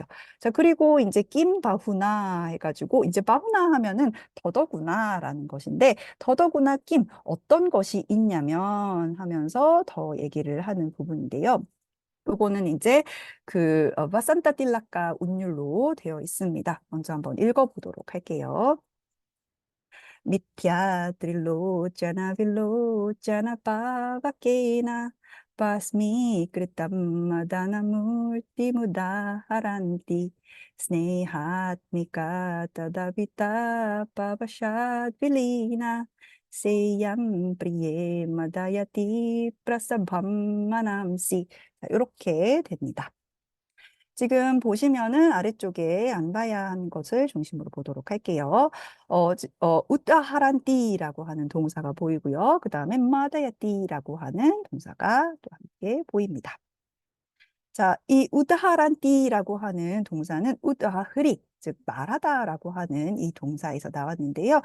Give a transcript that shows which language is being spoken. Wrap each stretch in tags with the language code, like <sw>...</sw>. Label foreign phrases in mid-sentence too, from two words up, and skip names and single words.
<ko>자, 그리고 이제 낀 바후나 해가지고 이제 바후나 하면은 더더구나라는 것인데 더더구나 낀 어떤 것이 있냐면 하면서 더 얘기를 하는 부분인데요. 요거는 이제 그 바산타 틸라카 운율로 되어 있습니다. 먼저 한번 읽어보도록 할게요.</ko> <sa>मिथ्या त्रिलोचन विलोचन पावकेन भस्म कृतं मदनमूर्तिम् उदाहरन्ति स्नेहात्मिका तदभिता पवशाद् विलीना सेयं प्रिये मदयति प्रसभं मनांसि</sa> <ko>이렇게 됩니다. 지금 보시면은 아래쪽에 안 봐야 한 것을 중심으로 보도록 할게요. 우따하란띠라고 하는 동사가 보이고요. 그 다음에 마다야띠라고 하는 동사가 또 함께 보입니다. 자, 이 우드하란띠라고 하는 동사는 우드하흐리, 즉 말하다라고 하는 이 동사에서 나왔는데요.</ko>